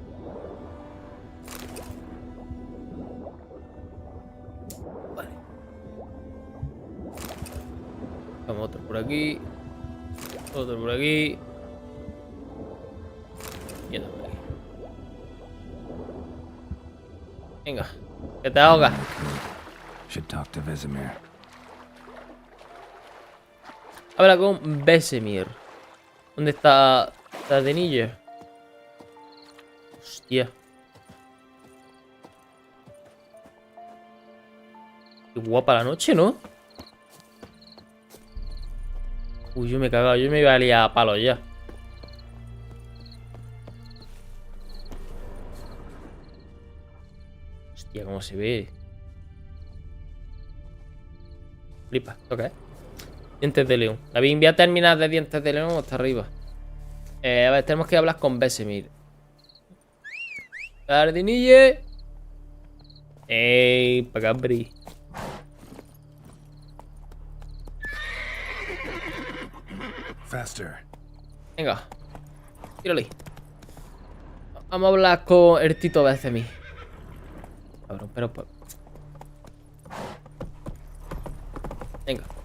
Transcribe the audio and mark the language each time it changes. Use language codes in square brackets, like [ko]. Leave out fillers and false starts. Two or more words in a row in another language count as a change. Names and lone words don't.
[es] Vale. Vamos, otro por aquí. Otro por aquí. Y otro por aquí. Venga, que te ahogas. [en] Should talk to Vesemir. [es] Habla con Vesemir. ¿Dónde está Denilla? Hostia. Qué guapa la noche, ¿no? Uy, yo me he cagado. Yo me iba a liar a palos ya. Hostia, cómo se ve. Flipa, toca, ¿eh? Dientes de león. David, voy a terminar de dientes de león hasta arriba. A ver, tenemos que hablar con Vesemir. Jardinille. Ey, pa' acá, Bri. Faster. Venga. Tírale. Vamos a hablar con el Tito Vesemir. Cabrón, pero... Venga.